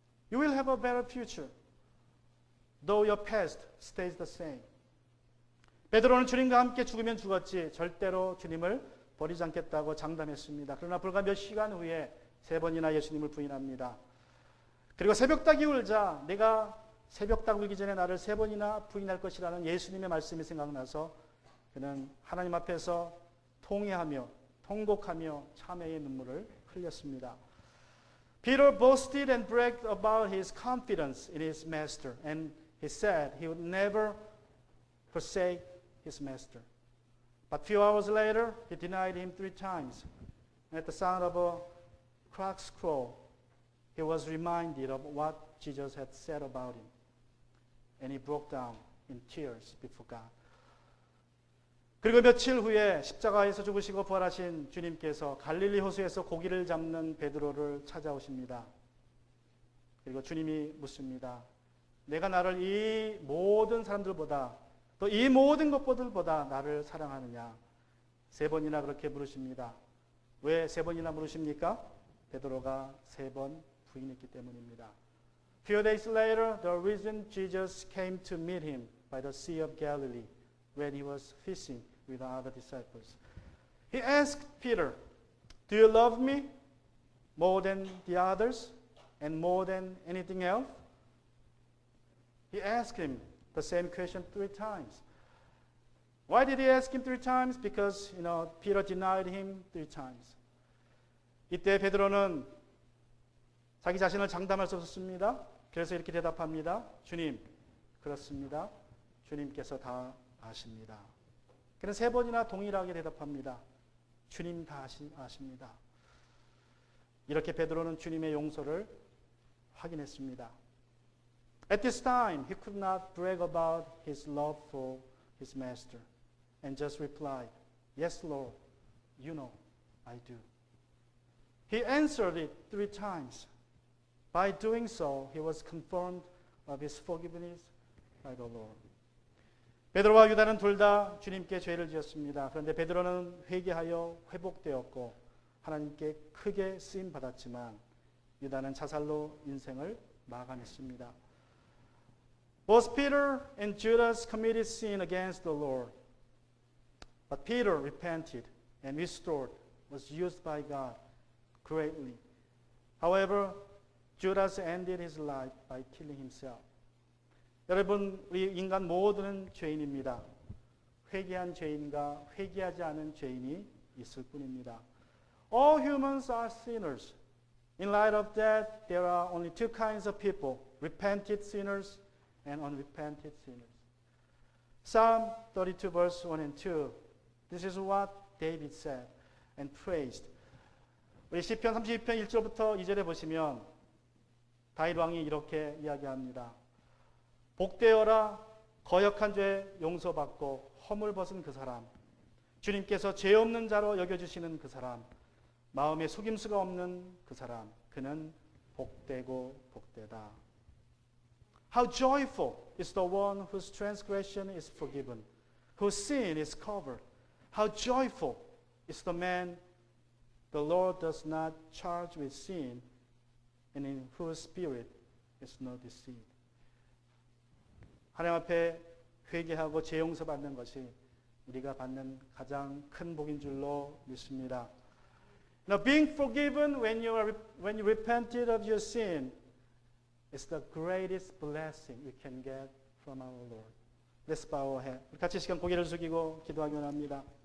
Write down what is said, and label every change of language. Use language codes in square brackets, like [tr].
[en] You will have a better future, though your past stays the same. [ko] 베드로는 주님과 함께 죽으면 죽었지 절대로 주님을 버리지 않겠다고 장담했습니다. 그러나 불과 몇 시간 후에 3번이나 예수님을 부인합니다. 그리고 새벽닭이 울자 내가 새벽닭 울기 전에 나를 3번이나 부인할 것이라는 예수님의 말씀이 생각나서 그는 하나님 앞에서 통회하며 통곡하며 참회의 눈물을 흘렸습니다. [en] Peter boasted and bragged about his confidence in his master, and he said he would never forsake his master. But few hours later, he denied him 3 times. And at the sound of a cock's crow, he was reminded of what Jesus had said about him. And he broke down in tears before God. [ko] 그리고 며칠 후에 십자가에서 죽으시고 부활하신 주님께서 갈릴리 호수에서 고기를 잡는 베드로를 찾아오십니다. 그리고 주님이 묻습니다. 내가 나를 이 모든 사람들보다 또 이 모든 것들보다 나를 사랑하느냐? 3번이나 그렇게 물으십니다. 왜 3번이나 물으십니까? 베드로가 3번 부인했기 때문입니다. [en] Few days later, the risen Jesus came to meet him by the Sea of Galilee when he was fishing with the other disciples. He asked Peter, "Do you love me more than the others and more than anything else?" He asked him the same question 3 times. Why did he ask him 3 times? Because, Peter denied him 3 times. [ko] 이때 베드로는 자기 자신을 장담할 수 없었습니다. 그래서 이렇게 대답합니다. 주님, 그렇습니다. 주님께서 다 아십니다. 그는 3번이나 동일하게 대답합니다. 주님 다 아십니다. 이렇게 베드로는 주님의 용서를 확인했습니다. [en] At this time, he could not brag about his love for his master and just replied, "Yes, Lord, you know, I do." He answered it 3 times. By doing so, he was confirmed of his forgiveness by the Lord. [ko] 베드로와 유다는 둘 다 주님께 죄를 지었습니다. 그런데 베드로는 회개하여 회복되었고 하나님께 크게 쓰임 받았지만 유다는 자살로 인생을 마감했습니다. [en] Both Peter and Judas committed sin against the Lord. But Peter repented and restored, was used by God greatly. However, Judas ended his life by killing himself. [ko] 여러분, 우리 인간 모두는 죄인입니다. 회개한 죄인과 회개하지 않은 죄인이 있을 뿐입니다. [en] All humans are sinners. In light of that, there are only 2 kinds of people, repented sinners and unrepented sinners. Psalm 32 verse 1 and 2. This is what David said and praised. [ko] 우리 시편 32편 1절부터 2절에 보시면 다윗 왕이 이렇게 이야기합니다. 복되어라 거역한 죄 용서받고 허물 벗은 그 사람, 주님께서 죄 없는 자로 여겨주시는 그 사람, 마음에 속임수가 없는 그 사람, 그는 복되고 복되다. [en] How joyful is the one whose transgression is forgiven, whose sin is covered. How joyful is the man the Lord does not charge with sin, and in whose spirit is no deceit. [ko] 하나님 앞에 회개하고 죄 용서받는 것이 우리가 받는 가장 큰 복인 줄로 믿습니다. [en] Now, being forgiven when you repented of your sin is the greatest blessing we can get from our Lord. Let's bow our head. [ko] 같이 시간 고개를 숙이고 기도하기 원합니다.